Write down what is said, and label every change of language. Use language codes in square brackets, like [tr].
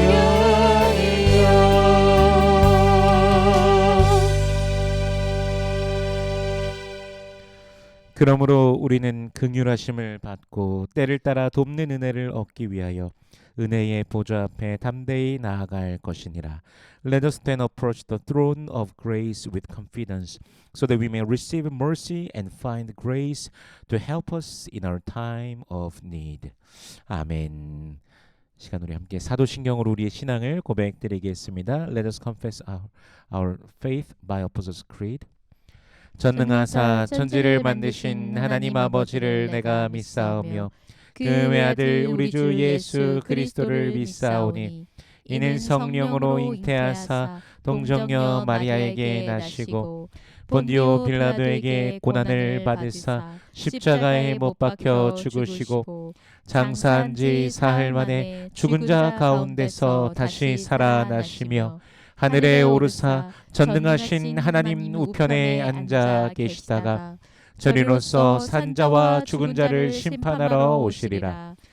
[ko] 성령이여 그러므로 우리는 긍휼하심을 받고 때를 따라 돕는 은혜를 얻기 위하여 은혜의 보좌 앞에 담대히 나아갈 것이니라. [en] Let us then approach the throne of grace with confidence, so that we may receive mercy and find grace to help us in our time of need. [ko] 아멘. 시간 우리 함께 사도신경으로 우리의 신앙을 고백드리겠습니다. [en] Let us confess our faith by Apostles' Creed. [ko] 전능하사 천지를 만드신 하나님 아버지를 내가 믿사오며 그 외아들 우리 주 예수 그리스도를 믿사오니 이는 성령으로 잉태하사 동정녀 마리아에게 나시고 본디오 빌라도에게 고난을 받으사 십자가에 못 박혀 죽으시고 장사한 지 사흘 만에 죽은 자 가운데서 다시 살아나시며 하늘에 오르사 전능하신 하나님 우편에 앉아 계시다가 저리로서 산자와 죽은 자를 심판하러 오시리라.